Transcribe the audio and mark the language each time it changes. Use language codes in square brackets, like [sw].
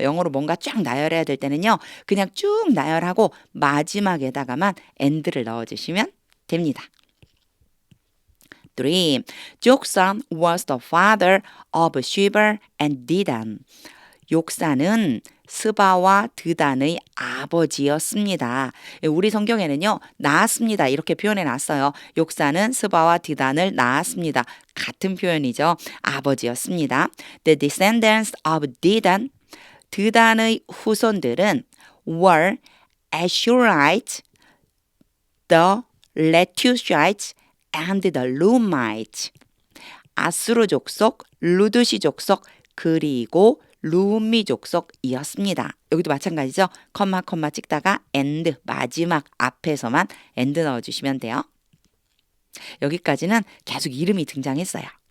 [ko] 영어로 뭔가 쫙 나열해야 될 때는요, 그냥 쭉 나열하고 마지막에다가만 and를 넣어주시면 됩니다. 3. [en] Joksan was the father of Sheba and Dedan. [ko] 욕산은 스바와 드단의 아버지였습니다. 우리 성경에는요, 낳았습니다. 이렇게 표현해 놨어요. 욕산은 스바와 드단을 낳았습니다. 같은 표현이죠. 아버지였습니다. [en] The descendants of Dedan, [ko] 드단의 후손들은 [en] were Ashurites, the Letushites, and the Lumites. [ko] 아수르 족속, 루드시 족속, 그리고 루미 족속이었습니다. 여기도 마찬가지죠. 컴마 찍다가 and 마지막 앞에서만 and 넣어주시면 돼요. 여기까지는 계속 이름이 등장했어요.